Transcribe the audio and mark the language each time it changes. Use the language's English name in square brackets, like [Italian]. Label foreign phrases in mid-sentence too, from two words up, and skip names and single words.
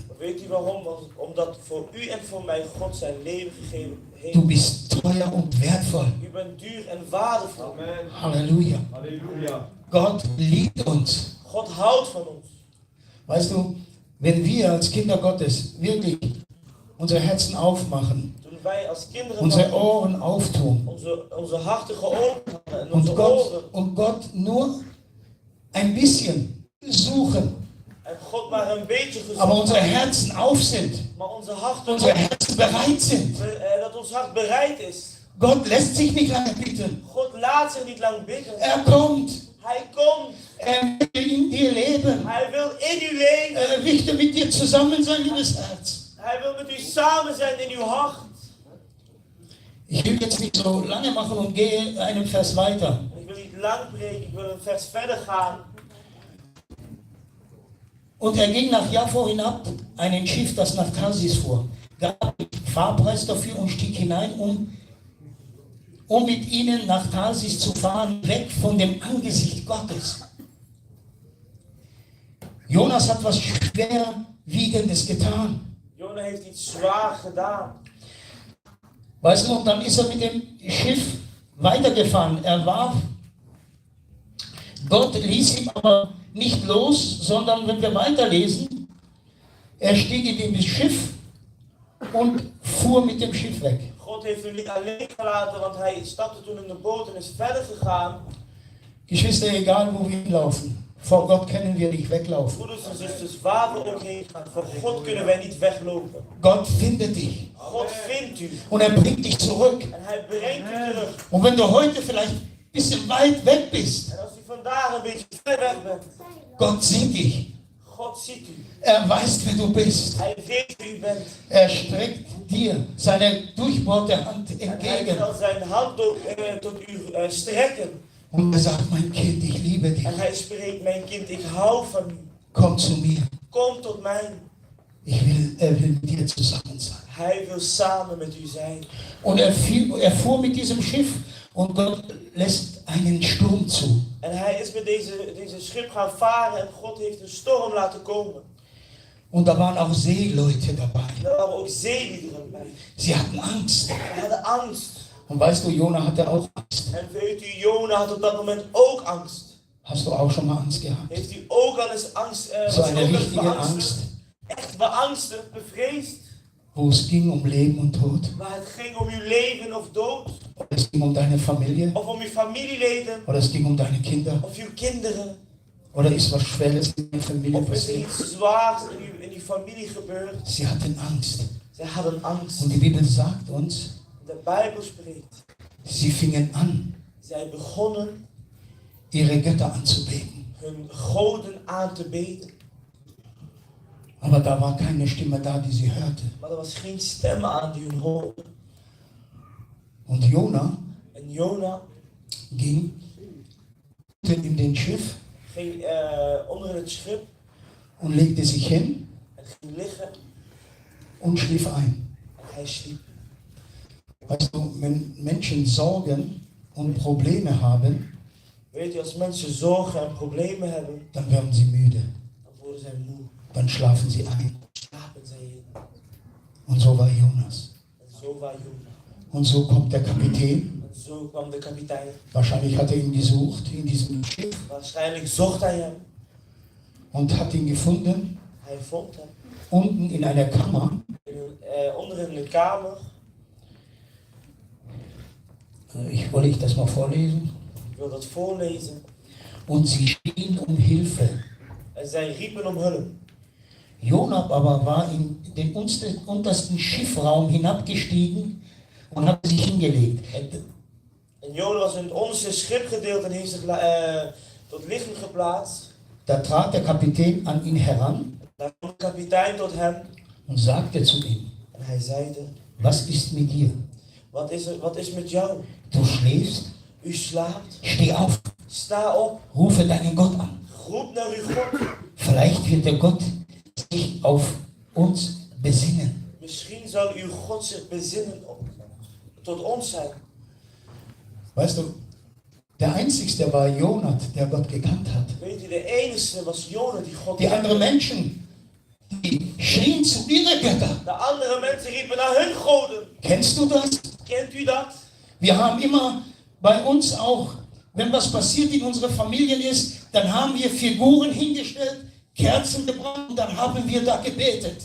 [Dutch] Weet u waarom? Want omdat voor u en voor mij God zijn leven gegeven heeft. [German] Du bist teuer und wertvoll. [Dutch] U bent duur en waardevol. Amen. Halleluja. Halleluja. [German] Gott liebt uns. [Dutch] God houdt van ons. [German] Weißt du, wenn wir als Kinder Gottes wirklich unsere Herzen aufmachen, [Dutch] Toen wij als kinderen [German] unsere [Dutch] van [German] Ohren auftun [Dutch] onze harten geopend hadden en onze oren. [German] und Gott nur ein bisschen suchen, [Dutch] En God maar een beetje gezocht [German] aber unsere [Dutch] had, [German] Herzen auf sind, [Dutch] maar onze harten [German] unsere Herzen bereit sind. [Dutch] dat ons hart bereid is. [German] Gott lässt sich nicht lange bitten. [Dutch] God laat zich niet lang bidden. [German] Er kommt. [Dutch] Hij komt. [German] Er will in dir leben. [Dutch] Hij wil in u leven. [German] Er möchte mit dir zusammen sein, liebes Herz. [Dutch] Hij wil met u samen zijn in uw hart. [German] Ich will jetzt nicht so lange machen und gehe einen Vers weiter. [Dutch] Ik wil niet lang preken, ik wil een vers verder gaan. [German] Und er ging nach Jaffo hinab, ein Schiff, das nach Tarsis fuhr, gab Fahrpreis dafür und stieg hinein, um mit ihnen nach Tarsis zu fahren, weg von dem Angesicht Gottes. Jonas hat was Schwerwiegendes getan. [Dutch] Jona heeft iets zwaar gedaan. [German] Weißt du, und dann ist er mit dem Schiff weitergefahren. Gott ließ ihn aber nicht los, sondern wenn wir weiterlesen, er stieg in das Schiff und fuhr mit dem Schiff weg. [Dutch] God heeft u niet alleen gelaten, want hij stapte toen in de boot en is verder gegaan. [German] Geschwister, egal wo wir hinlaufen, vor Gott können wir nicht weglaufen. [Dutch] Broeders en zusters, waar we ook heen gaan, voor God kunnen wij niet weglopen. [German] Gott findet dich [Dutch] God vindt u [German] und er bringt dich zurück. [Dutch] en hij brengt u terug. [German] Und wenn du heute vielleicht ein bisschen weit weg bist, [Dutch] En als u vandaag een beetje ver weg bent, [German] Gott sieht dich. [Dutch] God ziet u. [German] Er weiß, wer du bist. [Dutch] Hij weet wie u bent. [German] Er streckt dir seine durchbohrte Hand [Dutch] En hij [German] entgegen. [Dutch] zal zijn hand tot u strekken. [German] Und er sagt, mein Kind, ich liebe dich. [Dutch] En hij spreekt, mijn kind, ik hou van u. [German] Komm zu mir. [Dutch] Kom tot mij. [German] Er will mit dir zusammen sein. [Dutch] Hij wil samen met u zijn. [German] Und er fuhr mit diesem Schiff und Gott lässt einen Sturm zu. [Dutch] En hij is met deze schip gaan varen en God heeft een storm laten komen. [German] Und da waren auch Seeleute dabei. [Dutch] Er waren ook zeeliederen bij. [German] Sie hatten Angst. [Dutch] Ze hadden angst. [German] Und weißt du, Jona hatte auch Angst. [Dutch] En weet u, Jona had op dat moment ook angst. [German] Hast du auch schon mal Angst gehabt? [Dutch] Heeft u ook al eens angst? [German] So [Dutch] was u [German] eine [Dutch] ook eens [German] richtige [Dutch] beangstigd? [German] Angst, [Dutch] Echt beangstigd, bevreesd. [German] wo es ging um Leben und Tod. [Dutch] Maar het ging om uw leven of dood. [German] Oder es ging um deine Familie. [Dutch] Of om uw familieleden. [German] Oder es ging um deine Kinder. [Dutch] Of uw kinderen. [German] Oder ist was Schweres in der Familie [Dutch] Of is er [German] passiert. [Dutch] iets zwaars in uw familie gebeurd? [German] Sie hatten Angst. [Dutch] Zij hadden angst. [German] Und die Bibel sagt uns, [Dutch] De Bijbel spreekt. [German] sie fingen an, [Dutch] Zij begonnen [German] ihre Götter anzubeten. [Dutch] hun goden aan te beten. [German] Aber da war keine Stimme da, die sie hörte. [Dutch] Maar er was geen stem aan die hun hoorden. [German] Und Jona [Dutch] En Jona [German] ging in den Schiff [Dutch] ging onder het schip [German] und legte sich hin [Dutch] en ging liggen [German] und schlief ein. [Dutch] en hij sliep. [German] Weißt du, wenn Menschen Sorgen und Probleme haben, [Dutch] Weet je, als mensen zorgen en problemen hebben, [German] dann werden sie müde. [Dutch] dan worden zij moe. [German] Dann schlafen sie ein. [Dutch] Slapen zij in. [German] Und so war Jonas. [Dutch] En zo was Jona. [German] Und so kommt der Kapitän. [Dutch] En zo kwam de kapitein. [German] Wahrscheinlich hat er ihn gesucht in diesem Schiff [Dutch] Waarschijnlijk zocht hij hem. [German] und hat ihn gefunden [Dutch] Hij vond hem. [German] unten in einer Kammer. [Dutch] Onder in de kamer. [German] Wollte ich das mal vorlesen? [Dutch] Ik wil dat voorlezen. [German] Und sie schrien um Hilfe. [Dutch] En zij riepen om hulp. [German] Jonah aber war in den untersten Schiffraum hinabgestiegen und hat sich hingelegt. [Dutch] En Jona was in het onderste schipgedeelte en heeft zich tot liggen geplaatst. [German] Da trat der Kapitän an ihn heran [Dutch] Daar kwam de kapitein tot hem. [German] und sagte zu ihm, [Dutch] En hij zeide, [German] was ist mit dir? [Dutch] wat is met jou? [German] Du schläfst? [Dutch] U slaapt. [German] Steh auf, [Dutch] Sta op. [German] rufe deinen Gott an. [Dutch] Roep naar uw God. [German] Vielleicht wird der Gott sich auf uns besinnen. [Dutch] Misschien zal uw God zich bezinnen tot ons zijn. [German] Weißt du, der Einzigste war Jonah, der Gott gekannt hat. [Dutch] Weet u, de enige was Jona die God [German] Die [Dutch] kende. [German] anderen Menschen, die schrien zu ihren Göttern. [Dutch] De andere mensen riepen naar hun goden. [German] Kennst du das? [Dutch] Kent u dat? [German] Wir haben immer bei uns auch, wenn was passiert in unseren Familien ist, dann haben wir Figuren hingestellt, Kerzen gebracht und dann haben wir da gebetet.